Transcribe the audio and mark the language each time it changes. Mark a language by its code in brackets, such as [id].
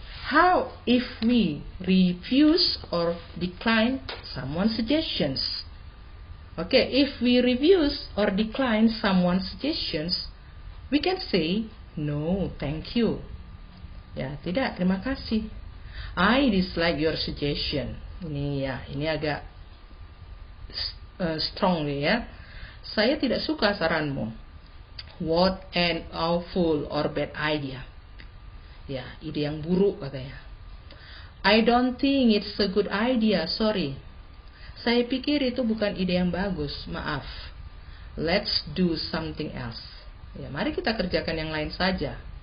[en] How if we refuse or decline someone's suggestions? Okay, if we refuse or decline someone's suggestions, we can say no, thank you. [id] Tidak, terima kasih. [en] I dislike your suggestion. [id] Ini agak strongly Saya tidak suka saranmu. [en] What an awful or bad idea. [id] Ide yang buruk katanya. [en] I don't think it's a good idea, sorry. [id] Saya pikir itu bukan ide yang bagus, maaf. [en] Let's do something else. [id] Mari kita kerjakan yang lain saja.